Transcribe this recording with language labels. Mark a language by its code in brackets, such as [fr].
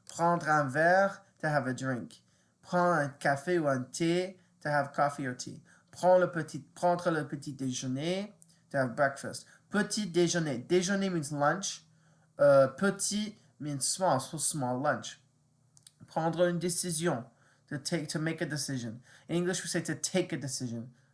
[fr] Prendre un verre, [en] to have a drink. [fr] Prendre un café ou un thé, [en] to have coffee or tea. [fr] Prendre le petit déjeuner, [en] to have breakfast. [fr] Petit déjeuner. [en] Déjeuner means lunch. Petit means small, so small lunch. Prendre une décision, to make a decision. In English, we say to take a decision.